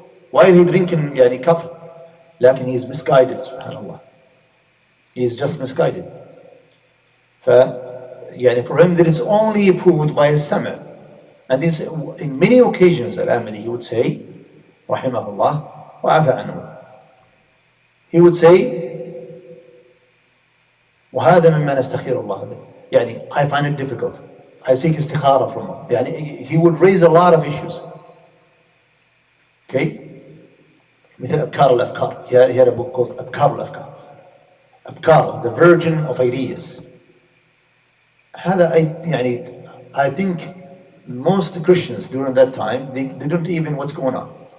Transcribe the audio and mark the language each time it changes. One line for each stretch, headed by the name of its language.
English: While he drinking coffee.
Arabic: لكن
English: he is misguided, subhanallah. He is just misguided. For him, that is only proved by a sama. And this, in many occasions, Al-Amali, he would say, rahimahullah, wa'afa anhu. He would say,
Arabic: وهذا مما نستخير الله به.
English: I find it difficult. I seek istikhara from him. He would raise a lot of issues. Okay?
Arabic: مثل أبكار الأفكار.
English: He had a book called أبكار الأفكار. أبكار, the virgin of ideas.
Arabic: هذا
English: I think most Christians during that time, they don't even what's going on.